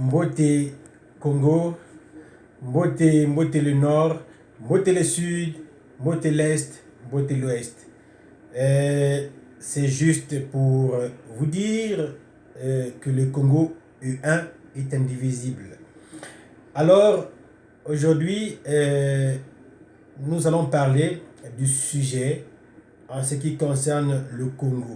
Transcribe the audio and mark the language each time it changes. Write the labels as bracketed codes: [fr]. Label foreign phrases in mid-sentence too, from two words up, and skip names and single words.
[fr] Mbote Congo, Mbote le Nord, Mbote le Sud, Mbote l'Est, Mbote l'Ouest. C'est juste pour vous dire que le Congo U1 est indivisible. Alors, aujourd'hui, nous allons parler du sujet en ce qui concerne le Congo.